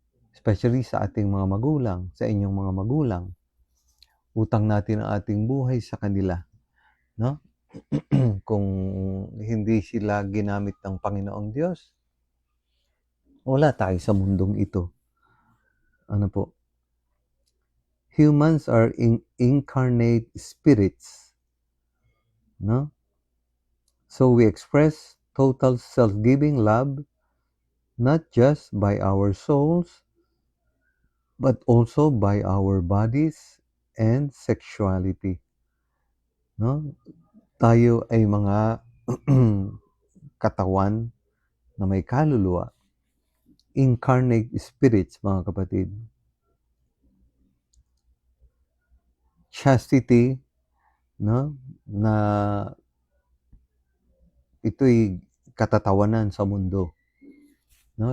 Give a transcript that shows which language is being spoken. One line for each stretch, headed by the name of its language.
Filipino: Especially sa ating mga magulang, sa inyong mga magulang. Utang natin ang ating buhay sa kanila, no? Kung hindi sila ginamit ng Panginoong Diyos, wala tayo sa mundong ito. Ano po?
English: Humans are incarnate spirits, no? So we express total self-giving love not just by our souls but also by our bodies and sexuality. No?
Filipino: Tayo ay mga katawan na may kaluluwa,
English: incarnate spirits,
Filipino: mga kapatid. Chastity, no? Na ito'y katatawanan sa mundo, no?